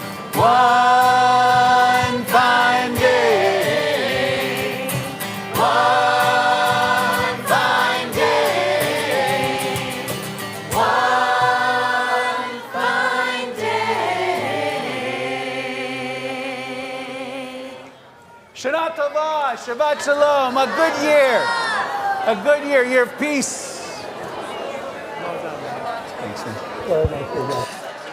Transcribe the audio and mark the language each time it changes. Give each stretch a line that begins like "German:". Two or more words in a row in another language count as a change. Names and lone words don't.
English: one fine day, one fine day, one fine day.
Hebrew: שנה טובה, שבת שלום,
English: a good year. A good year of peace. Thanks, man.